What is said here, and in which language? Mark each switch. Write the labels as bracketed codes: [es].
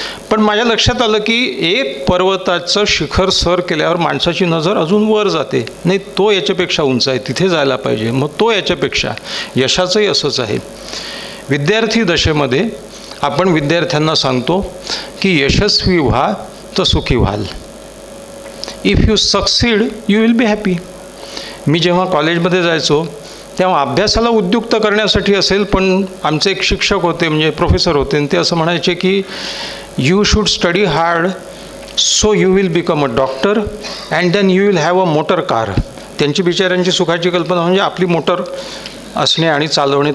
[mr] पण माझ्या लक्षात आलं की एक पर्वताचं शिखर सर केल्यावर माणसाची नजर अजून वर जाते, नाही तो याच्यापेक्षा उंच आहे, तिथे जायला पाहिजे, मग तो याच्यापेक्षा. यशाचंही असंच आहे. विद्यार्थी दशेमध्ये आपण विद्यार्थ्यांना सांगतो की यशस्वी व्हा तर सुखी व्हाल. [en] If you succeed you will be happy. [mr] मी जेव्हा कॉलेजमध्ये जायचो तेव्हा अभ्यासाला उद्युक्त करण्यासाठी असेल, पण आमचे एक शिक्षक होते म्हणजे प्रोफेसर होते, आणि ते असं म्हणायचे की [en] You should study hard so you will become a doctor and then you will have a motor car. [mr] त्यांची बिचाऱ्यांची सुखाची कल्पना म्हणजे आपली मोटर असणे आणि चालवणे.